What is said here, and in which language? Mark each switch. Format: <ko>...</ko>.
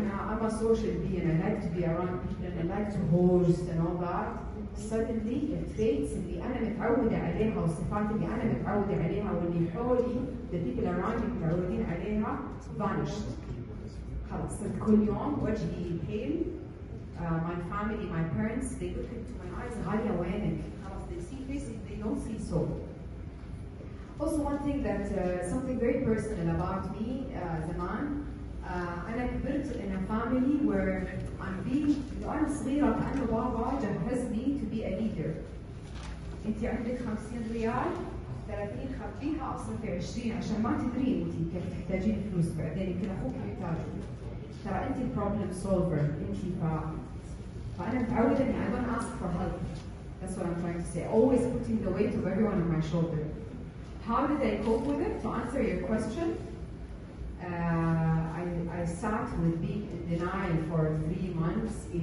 <en>I'm a social being. I like to be around people and I like to host and all that. Suddenly, the traits</en> <ar>اللي أنا متعودة عليها والصفات اللي أنا متعودة عليها واللي حولي,</ar> <en>the people around me</en> <ar>متعودين عليها, vanished. خلاص صرت كل يوم وجهي pale.</ar> <en>My family, my parents, they look into my eyes.</en> <ar>غالية وينك؟ خلاص</ar> <en>they see faces, they don't see soul. Also, one thing that something very personal about me, زمان.</en> <ar>أنا كبرت</ar> <en>in a family where I'm being</en> <ar>وأنا صغيرة كأنه بابا جهزني</ar> <en>to be a leader.</en> <ar>أنت عندك 50 ريال 30 خبيها أصلا في 20 عشان ما تدرين أنت كيف تحتاجين فلوس بعدين يمكن أخوك يحتاجه. ترى أنت</ar> <en>problem solver</en> <ar>أنت فأنا متعودة إني</ar> <en>I don't ask for help. That's what I'm trying to say. Always putting the weight of everyone on my shoulder. How did I cope with it? To answer your question. I sat with being in denial for 3 months.</en>